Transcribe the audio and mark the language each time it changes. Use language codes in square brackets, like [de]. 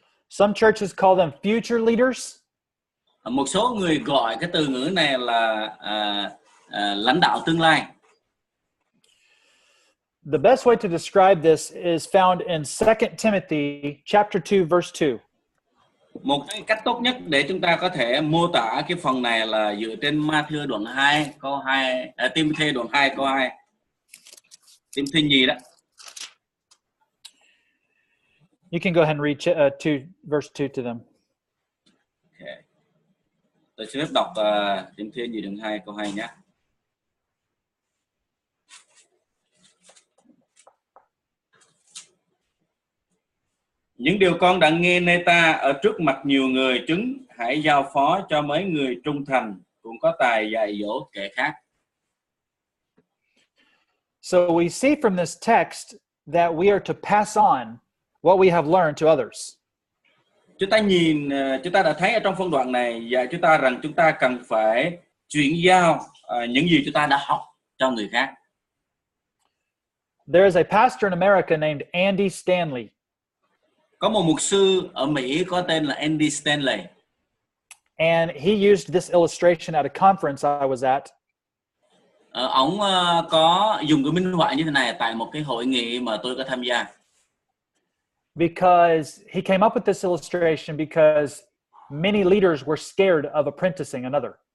[en] Some churches call them future leaders. [vi] Một số người gọi cái từ ngữ này là lãnh đạo tương lai. [en] The best way to describe this is found in 2 Timothy chapter 2 verse 2. [vi] Một cái cách tốt nhất để chúng ta có thể mô tả cái phần này là dựa trên Ma-thi đoạn 2 câu 2, Timothy đoạn 2 câu 2. Timothy gì đó. [en] You can go ahead and read verse 2 to them. Okay. [vi] Tôi xin phép đọc Timothy gì đoạn 2 câu 2 nhé. Những điều con đã nghe nơi ta ở trước mặt nhiều người chứng, hãy giao phó cho mấy người trung thành, cũng có tài dạy dỗ kẻ khác. [en] So we see from this text that we are to pass on what we have learned to others. [vi] Chúng ta đã thấy ở trong phân đoạn này dạy chúng ta rằng chúng ta cần phải chuyển giao những gì chúng ta đã học cho người khác. [en] There is a pastor in America named Andy Stanley. [vi] Có một mục sư ở Mỹ có tên là Andy Stanley. [en] And he used this illustration at a conference I was at. [vi] Ông có dùng cái minh họa như thế này tại một cái hội nghị mà tôi có tham gia. [en] Because he came up with this illustration because many leaders were scared of apprenticing another.